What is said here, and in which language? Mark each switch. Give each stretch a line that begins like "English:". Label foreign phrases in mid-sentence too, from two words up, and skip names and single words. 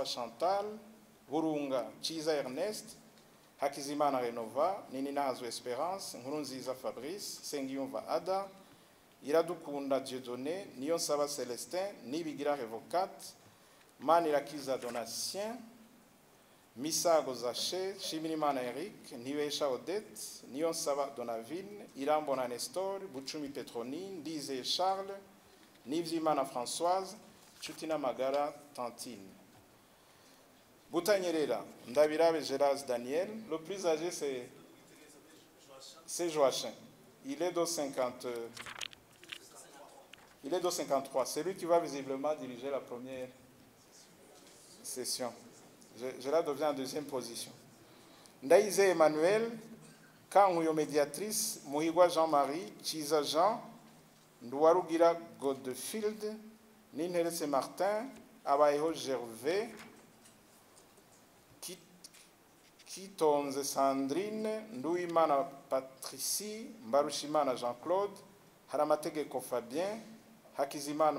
French: Chantal, Burunga Chiza Ernest, Hakizimana Renova, Nininahazo Espérance, Nkurunziza Fabrice, Sengiyumva Ada, Iradukunda Dieudonné, Niyonsaba Célestin, Nibigira Revocate, Manirakiza Donatien, Misago Zaché, Shimirimana Eric, Niwesha Odette, Niyonsaba Donavine, Irambona Nestor, Buchumi Petronine, Dize Charles, Nivyimana Françoise, Chutina Magara Tantine. Boutanyerera, Ndabirabe Gérard Daniel, le plus âgé c'est Joachim. Il est de 53. C'est lui qui va visiblement diriger la première session. Gérard devient en deuxième position. Ndaïze Emmanuel, Kanguyo médiatrice, Muhigwa Jean-Marie, Chiza Jean, Ndouarugira Godfield, Ninherese Martin, Abayeho Gervais, Kitonze Sandrine, Ndouimana Patricie, Mbarushimana Jean-Claude, Haramatege Fabien, Hakizimana